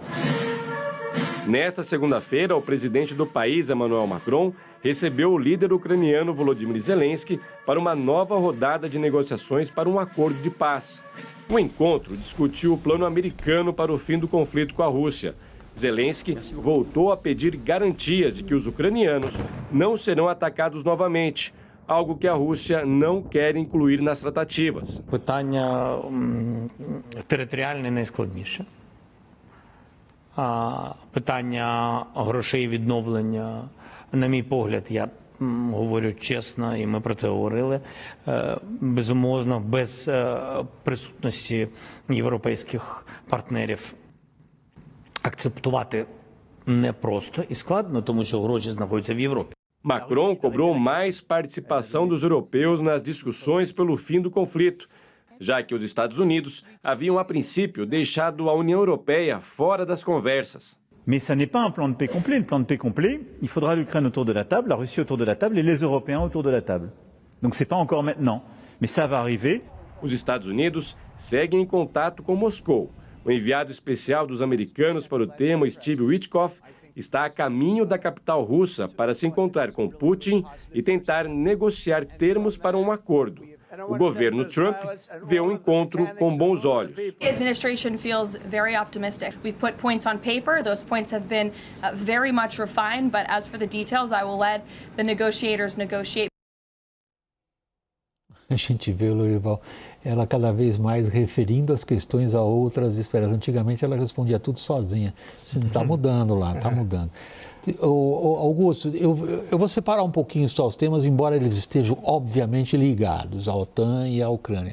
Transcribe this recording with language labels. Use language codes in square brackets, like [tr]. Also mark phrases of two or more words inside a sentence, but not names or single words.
[pt] Nesta segunda-feira, o presidente do país, Emmanuel Macron, recebeu o líder ucraniano Volodymyr Zelensky para uma nova rodada de negociações para um acordo de paz. O encontro discutiu o plano americano para o fim do conflito com a Rússia. Zelensky voltou a pedir garantias de que os ucranianos não serão atacados novamente, algo que a Rússia não quer incluir nas tratativas. [uk] Питання територіальне найскладніше. Питання грошей відновлення, на мій погляд, я говорю чесно, і ми про це говорили, безумовно, без присутності європейських партнерів акцептувати непросто і складно, тому що гроші знаходяться в Європі. [pt] Macron cobrou mais participação dos europeus nas discussões pelo fim do conflito, já que os Estados Unidos haviam, a princípio, deixado a União Europeia fora das conversas. [fr] Mais ça n'est pas un plan de paix complet. Le plan de paix complet, il faudra l'Ukraine autour de la table, la Russie autour de la table et les Européens autour de la table. Donc c'est pas encore maintenant, mais ça va arriver. [pt] Os Estados Unidos seguem em contato com Moscou. O enviado especial dos americanos para o tema, Steve Witkoff, está a caminho da capital russa para se encontrar com Putin e tentar negociar termos para um acordo. O governo Trump vê o encontro com bons olhos. [en] The administration feels very optimistic. We've put points on paper. Those points have been very much refined, but as for the details, I will let the negotiators negotiate. [pt] A gente vê, Lorival, ela cada vez mais referindo as questões a outras esferas. Antigamente ela respondia tudo sozinha. Isso não está mudando lá, está mudando. Augusto, eu vou separar um pouquinho só os temas, embora eles estejam obviamente ligados à OTAN e à Ucrânia.